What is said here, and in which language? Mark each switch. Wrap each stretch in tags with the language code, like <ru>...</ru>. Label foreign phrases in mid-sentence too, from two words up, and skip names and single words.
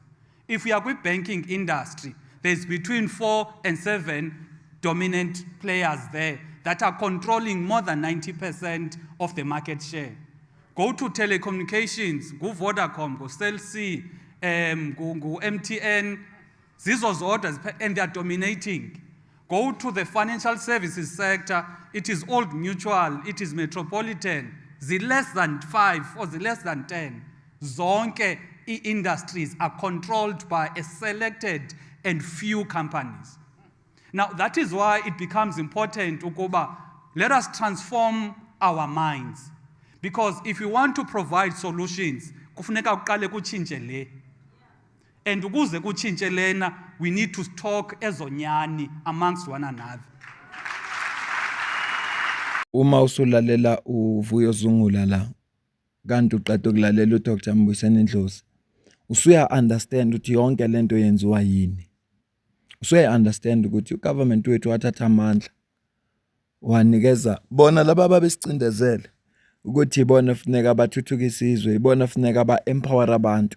<en>If we are with banking industry, there's between 4 and 7 dominant players there that are controlling more than 90% of the market share. Go to telecommunications, go Vodacom, go Cell C, go MTN,</en> <xh>zizo zodwa,</xh> <en>and they are dominating. Go to the financial services sector, it is Old Mutual, it is Metropolitan, the less than 5 or the less than 10. Zonke industries are controlled by a selected and few companies. Now that is why it becomes important, ukuba, let us transform our minds. Because if we want to provide solutions,</en> <xh>kufuneka uqale kutshintshe le. And ukuze kutshintshe lena,</xh> <en>we need to talk ezonyani amongst one another.</en> <zu>Uma usulalela uVuyo Zungula la kanti uqeda ukulalela uDr. Mbuyiseni Ndlozi, usuya understand ukuthi yonke lento yenziwa yini. Usuya understand ukuthi ugovernment wethu wathatha amandla wanikeza bona laba ababesicindezele ukuthi ibona kufuneka bathuthukise isizwe, ibona kufuneka ba-empower abantu.</zu>